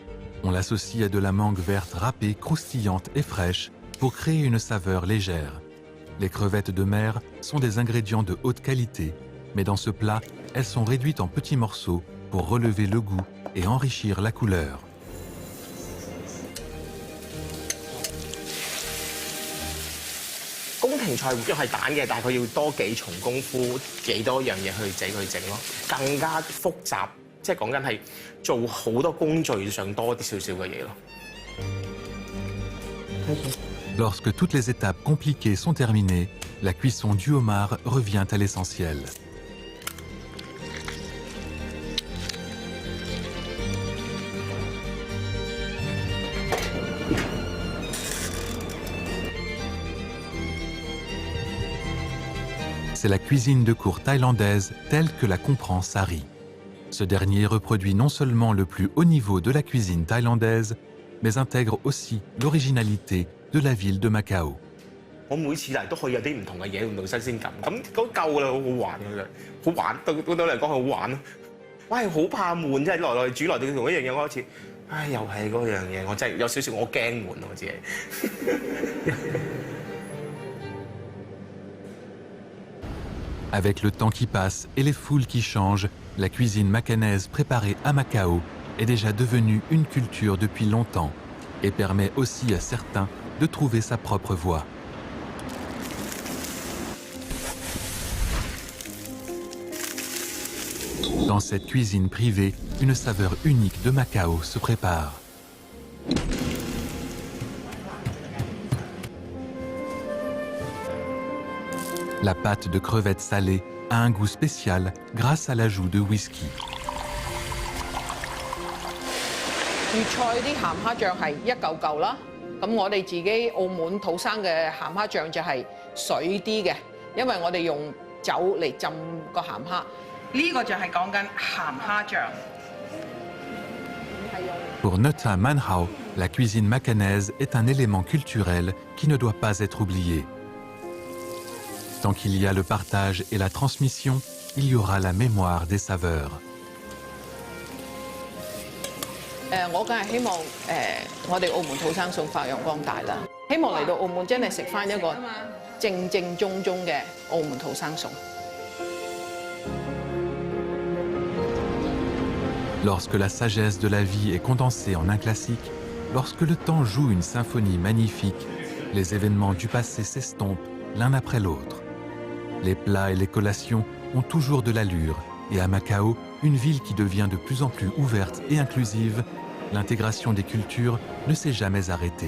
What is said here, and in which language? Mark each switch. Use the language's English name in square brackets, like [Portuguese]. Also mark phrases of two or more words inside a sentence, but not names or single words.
[French] On l'associe à de la mangue verte râpée, croustillante et fraîche pour créer une saveur légère. Les crevettes de mer sont des ingrédients de haute qualité, mais dans ce plat, elles sont réduites en petits morceaux pour relever le goût et enrichir la couleur. [Cantonese] 宮廷菜都係蛋嘅，但係佢要多幾重功夫，幾多樣嘢去整咯，更加複雜，即係講緊係做好多工序上多啲少少嘅嘢咯。 [French] Lorsque toutes les étapes compliquées sont terminées, la cuisson du homard revient à l'essentiel. C'est la cuisine de cour thaïlandaise telle que la comprend Sari. Ce dernier reproduit non seulement le plus haut niveau de la cuisine thaïlandaise, mais intègre aussi l'originalité de la ville de Macao. [Cantonese] 我每次嚟都可以有啲唔同嘅嘢，唔同新鮮感，咁都夠啦，好好玩嘅，好玩對我嚟講係好玩咯。我係好怕悶，即係來來煮來對同一樣嘢，我開始，唉，又係嗰樣嘢，我真係有少少我驚悶我自己。 [French] Avec le temps qui passe et les foules qui changent, la cuisine macanaise préparée à Macao est déjà devenue une culture depuis longtemps et permet aussi à certains de trouver sa propre voie. Dans cette cuisine privée, une saveur unique de Macao se prépare. La pâte de crevettes salées a un goût spécial grâce à l'ajout de whisky. [Cantonese] 粵菜啲鹹蝦醬係一嚿嚿啦，咁我哋自己澳門土生嘅鹹蝦醬就係水啲嘅，因為我哋用酒嚟浸個鹹蝦。呢個就係講緊鹹蝦醬。 [French] Pour Nota Manhao, la cuisine macanaise est un élément culturel qui ne doit pas être oublié. Tant qu'il y a le partage et la transmission, il y aura la mémoire des saveurs. [Cantonese] 我梗係希望我哋澳門土生餸發揚光大啦！希望嚟到澳門真係食翻一個正正宗宗嘅澳門土生餸。 [French] Lorsque la sagesse de la vie est condensée en un classique, lorsque le temps joue une symphonie magnifique, les événements du passé s'estompent l'un après l'autre. Les plats et les collations ont toujours de l'allure, et à Macao, une ville qui devient de plus en plus ouverte et inclusive, l'intégration des cultures ne s'est jamais arrêtée.